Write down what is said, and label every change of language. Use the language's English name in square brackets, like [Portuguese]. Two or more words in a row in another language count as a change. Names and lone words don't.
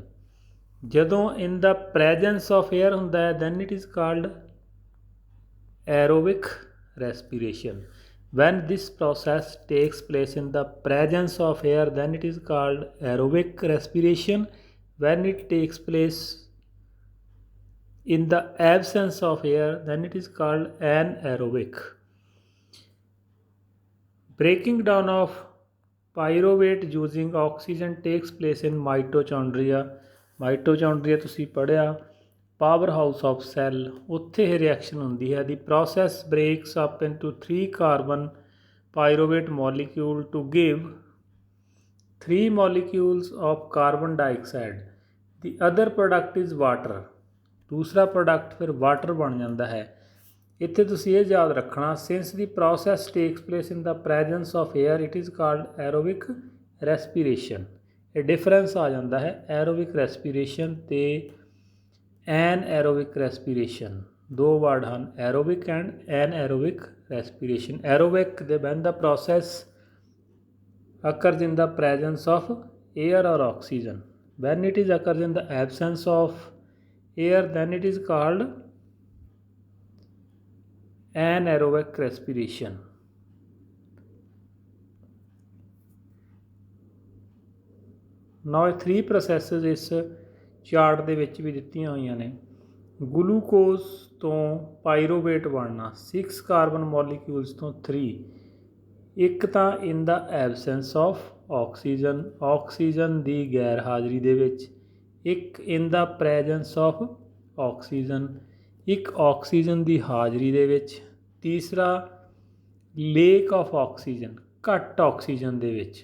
[English] ਜਦੋਂ in the presence of air [Punjabi] ਹੁੰਦਾ ਹੈ, [English] then it is called aerobic respiration. when this process takes place in the presence of air, then it is called aerobic respiration. when it takes place in the absence of air, then it is called anaerobic. Breaking down of pyruvate using oxygen takes place in mitochondria. [Punjabi] Mitochondria ਤੁਸੀਂ ਪੜ੍ਹਿਆ, [English] power house of cell, [Punjabi] ਉੱਥੇ ਇਹ ਰਿਐਕਸ਼ਨ ਹੁੰਦੀ ਹੈ. [English] the process breaks up into 3 carbon pyruvate molecule to give 3 molecules of carbon dioxide, the other product is water। [Hindi] दूसरा प्रोडक्ट फिर वाटर बन जाता है। [Punjabi] ਇੱਥੇ ਤੁਸੀਂ ਇਹ ਯਾਦ ਰੱਖਣਾ, [English] since the process takes place in the presence of air it is called aerobic respiration। [Punjabi] ਇਹ ਡਿਫਰੈਂਸ ਆ ਜਾਂਦਾ ਹੈ [English] aerobic respiration [Punjabi] ਤੇ [English] anaerobic respiration। [Punjabi] ਦੋ ਵਰਡ ਹਨ, [English] aerobic and anaerobic respiration। aerobic ਦੇ when the process occurs in the presence of air or oxygen, when it is occurs in the absence of air then it is called anaerobic respiration। now 3 processes [Punjabi] ਇਸ ਚਾਰਟ ਦੇ ਵਿੱਚ ਵੀ ਦਿੱਤੀਆਂ ਹੋਈਆਂ ਨੇ। ਗਲੂਕੋਜ਼ ਤੋਂ ਪਾਇਰੋਵੇਟ ਬਣਨਾ [English] 6 carbon molecules [Punjabi] ਤੋਂ 3, ਇੱਕ ਤਾਂ [English] in the absence of oxygen, [Punjabi] ਆਕਸੀਜਨ ਦੀ ਗੈਰ ਹਾਜ਼ਰੀ ਦੇ ਵਿੱਚ, ਇੱਕ [English] in the presence of oxygen, [Punjabi] ਇੱਕ ਆਕਸੀਜਨ ਦੀ ਹਾਜ਼ਰੀ ਦੇ ਵਿੱਚ, ਤੀਸਰਾ [English] lack of oxygen, [Punjabi] ਘੱਟ ਆਕਸੀਜਨ ਦੇ ਵਿੱਚ।